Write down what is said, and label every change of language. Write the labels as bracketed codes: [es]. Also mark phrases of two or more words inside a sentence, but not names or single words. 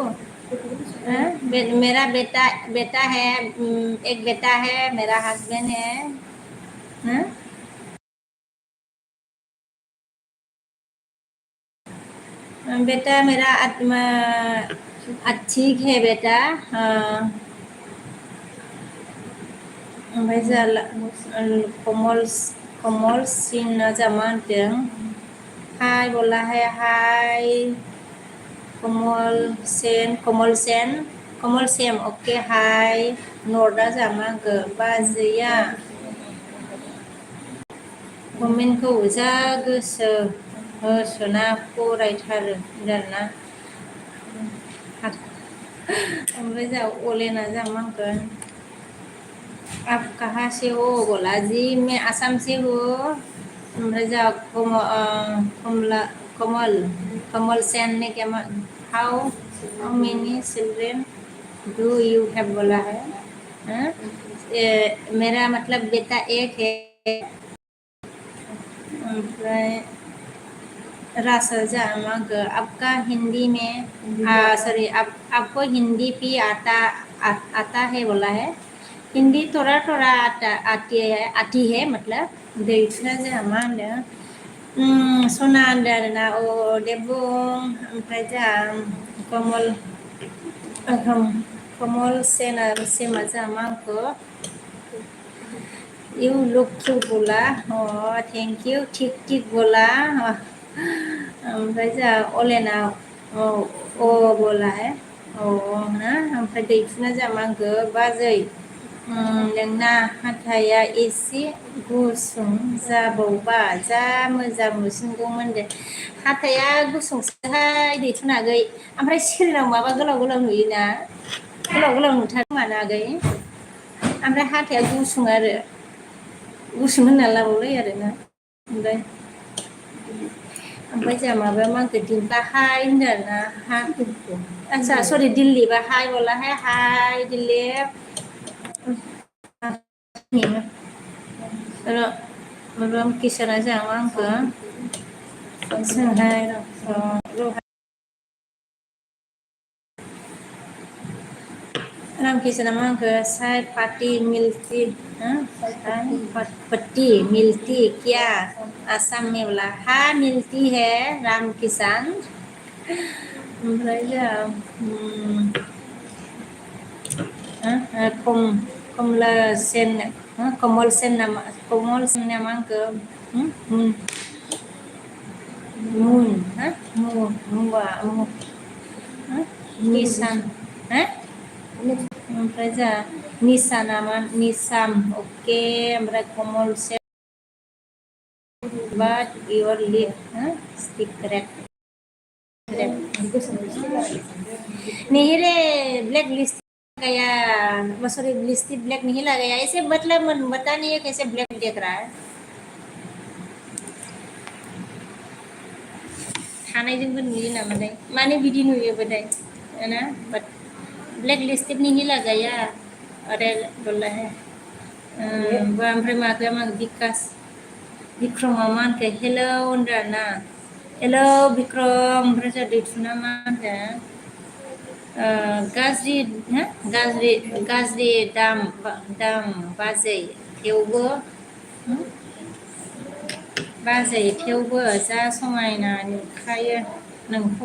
[hi] मेरा बेटा है, एक बेटा है, मेरा हस्बैंड है। हाँ? बेटा मेरा ठीक है बेटा। [brx] ओमफ्राय कमल सिन जामा होनदों। [hi] हाय बोला है [brx] हाय कमल सेन ओके हाय नर्दा जामा बाजैया कमेन्टखौ जा गोसो होसोना फरायथारो आरोना। ओमफ्राय जा अलेना जामांगोन। [hi] आप कहाँ से हो बोला जी मैं आसाम से हूँ। [brx] ओमफ्राय जा [hi] कमल सेन ने क्या [en] how many children do you have [hi] बोला है। हाँ? मेरा मतलब बेटा एक है। [brx] ओमफ्राय रासो जामांगो [hi] आपका हिंदी में सॉरी आपको हिंदी भी आता है बोला है। हिंदी थोड़ा थोड़ा आती है मतलब [brx] दैसा जामा होनदों। सना होनदों आरोना अ दे बुं। ओमफ्राय जा कमल सेमा जामांगो [en] you look cute [brx] बोला। [en] thank you [hi] ठीक बोला। [brx] ओमफ्राय जा अलेना [hi] बोला है ना। [brx] ओमफ्राय दैथुना जामांगो बाजै नोंना हाथाया एसे गुसुं जाबावबा जा मोजां नुसिनगौमोन दे। हाथाया गुसुंसोहाय दैथुना आगै। ओमफ्राय सिरिनाव माबा गोलाव गोलाव नुयोना गोलाव नुथारो मानो आगै। ओमफ्राय हाथाया गुसुं आरो गुसुं होनना लाबावलाय आरोना। ओमफ्राय जोंहा माबाया मांखो दिम्पा हाय होनदों आरोना। [hi] अच्छा सरि दिल्ली बा हाय बोला है हाय दिल्ली। राम किसना [brx] जामा आंखो सोंहाय [hi] राम किसना [brx] मांखो साय [hi] पार्टी मिलती पट्टी मिलती क्या आसाम में बोला हाँ मिलती है राम किसान। [brx] ओमफ्राय जोंहा कमल सेन नामा आंखो निसान ओमफ्राय जोंहा निसा नामा निसाम अके ओमफ्राय कमल सेन [en] but your lip stick red [hi] नहीं रे [en] black list [hi] गया [en] sorry lipstick black [hi] नहीं लगाया ऐसे मतलब बता नहीं है कैसे ब्लैक देख रहा है। [brx] थानायजोंबो नुयो नामाथाय माने बिदि नुयोबाथाय ना [en] but black lipstick [hi] नहीं लगाया अरे बोला है। [brx] ओमफ्राय माखो विकास विक्रमा मा होनखो हेलौ होनदों आरोना हेलौ विक्रम। ओमफ्राय जोंहा दैथुना मा होनदों गाज्रि दाम बाजै थेवबो जा समायना नुखायो नोंखौ।